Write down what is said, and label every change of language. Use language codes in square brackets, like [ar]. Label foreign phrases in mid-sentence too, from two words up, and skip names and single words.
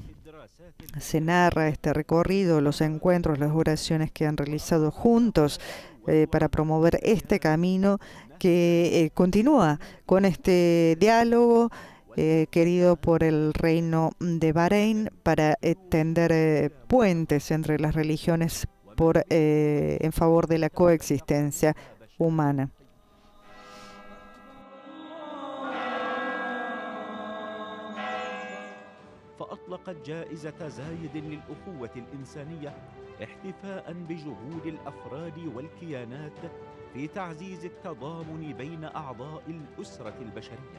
[es] Se narra este recorrido, los encuentros, las oraciones que han realizado juntos para promover este camino que continúa con este diálogo querido por el Reino de Bahrein para tender puentes entre las religiones en favor de la coexistencia humana. [ar] فأطلقت جائزة زايد للأخوة الإنسانية احتفاء بجهود الأفراد والكيانات في تعزيز التضامن بين أعضاء الأسرة البشرية.